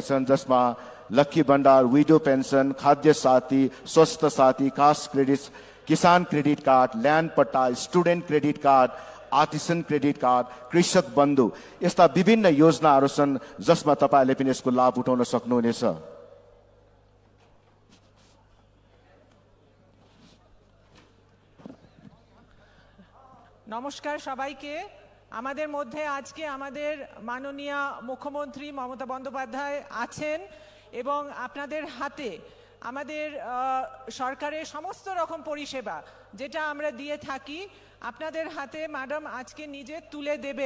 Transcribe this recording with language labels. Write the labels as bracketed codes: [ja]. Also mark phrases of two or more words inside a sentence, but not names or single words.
[ne] छन्, जसमा लक्की भण्डार, विडो पेन्सन, खाद्य साथी, स्वास्थ्य साथी, कास्ट क्रेडिट, किसान क्रेडिट कार्ड, ल्यान्ड पट्टा, स्टुडेन्ट क्रेडिट कार्ड, आर्टिसन क्रेडिट कार्ड, कृषक बन्धु यस्ता विभिन्न योजनाहरू छन् जसमा तपाईहरूले पनि यसको लाभ उठाउन सक्नुहुनेछ। [bn] নমস্কার সবাইকে। আমাদের মধ্যে আজকে আমাদের মাননীয় মুখ্যমন্ত্রী মমতা বন্দ্যোপাধ্যায় আছেন এবং আপনাদের হাতে আমাদের সরকারের সমস্ত রকম পরিষেবা যেটা আমরা দিয়ে থাকি আপনাদের হাতে ম্যাডাম আজকে নিজে তুলে দেবেন।